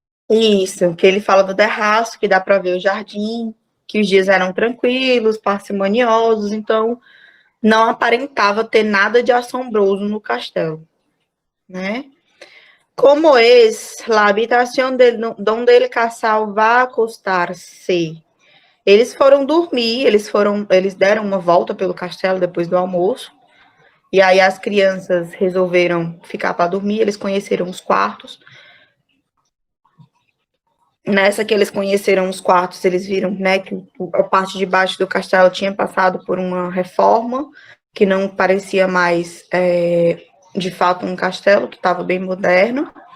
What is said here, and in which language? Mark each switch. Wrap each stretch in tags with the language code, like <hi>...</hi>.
<pt>Isso, que ele fala do terraço, que dá para ver o jardim, que os dias eram tranquilos, parcimoniosos, então não aparentava ter nada de assombroso no castelo, né?</pt> <es>Como es la habitación donde el casal va a acostar-se?</es> <pt>Eles foram dormir, eles deram uma volta pelo castelo depois do almoço, e aí as crianças resolveram ficar para dormir, eles conheceram os quartos. Nessa que eles conheceram os quartos, eles viram, né, que a parte de baixo do castelo tinha passado por uma reforma, que não parecia mais, de fato, um castelo, que estava bem moderno.</pt>